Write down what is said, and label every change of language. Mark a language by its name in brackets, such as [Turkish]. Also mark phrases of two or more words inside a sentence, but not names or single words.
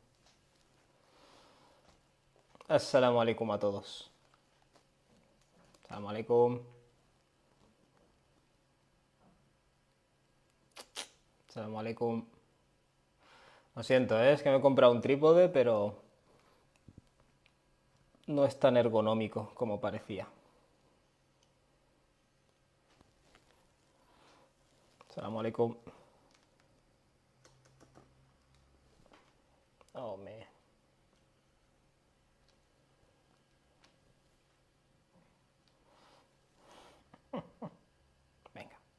[Arabic] السلام عليكم [Spanish] a todos. [Arabic] سلام عليكم. سلام عليكم. [Spanish] Lo siento, es que me he comprado un trípode, pero no es tan ergonómico como parecía. [Arabic] سلام عليكم. [English] Oh, man. [Spanish] Venga.